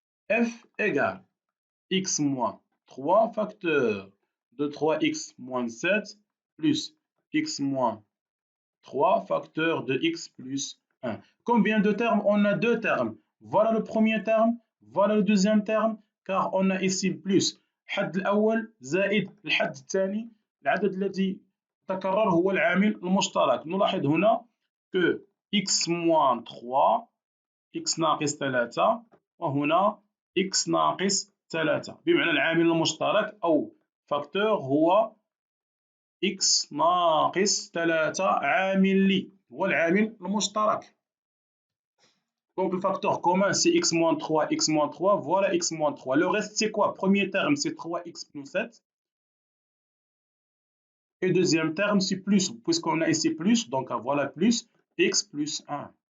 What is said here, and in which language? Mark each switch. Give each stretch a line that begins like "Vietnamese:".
French: F égale x moins 3 facteur de 3x moins 7 plus x moins 3 facteur de x plus 1. Combien de termes? On a deux termes. Voilà le premier terme, voilà le deuxième terme, car on a ici plus
Arabic: الحد الأول زائد الحد الثاني. العدد الذي تكرر هو العامل المشترك. نلاحظ هنا
French: que x moins 3
Arabic: x ناقص 3 وهنا x ناقص 3 بمعنى العامل المشترك أو فاكتور هو x ناقص 3 عامل لي هو العامل المشترك.
French: Donc le facteur commun c'est x moins 3, x moins 3, voilà x moins 3. Le reste c'est quoi? Premier terme c'est 3x plus 7. Et deuxième terme c'est plus, puisqu'on a ici plus, donc voilà plus, x plus 1.